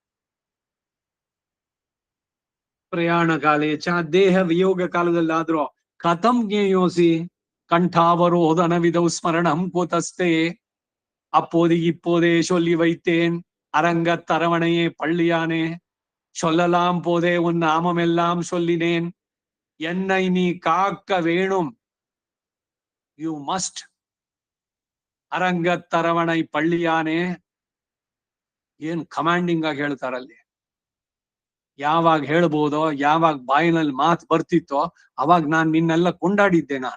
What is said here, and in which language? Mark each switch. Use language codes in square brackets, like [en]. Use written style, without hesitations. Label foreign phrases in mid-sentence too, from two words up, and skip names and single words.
[sa] ಪ್ರಯಾಣ ಕಾಲೇ ಚ, [kn] ದೇಹ ವಿಯೋಗ ಕಾಲದಲ್ಲಾದ್ರೂ [sa] ಕಥಂ ಜ್ಞೇಯೋಸಿ ಕಂಠಾವರೋಧನವಿದೌ ಸ್ಮರಣಂ ಕೂತಸ್ತೆ. [ta] அப்போது இப்போதே சொல்லி வைத்தேன் அரங்கத்தரவணையே பள்ளியானே, சொல்லலாம் போதே உன் நாமமெல்லாம் சொல்லினேன், என்னை நீ காக்க வேணும், [en] you must. [ta] அரங்கத்தரவணை பள்ளியானே, [kn] ಏನ್ ಕಮಾಂಡಿಂಗ್ ಆಗಿ ಹೇಳ್ತಾರಲ್ಲಿ. ಯಾವಾಗ ಹೇಳ್ಬೋದೋ, ಯಾವಾಗ ಬಾಯಿನಲ್ಲಿ ಮಾತು ಬರ್ತಿತ್ತೋ ಅವಾಗ ನಾನ್ ನಿನ್ನೆಲ್ಲ ಕೊಂಡಾಡಿದ್ದೆ.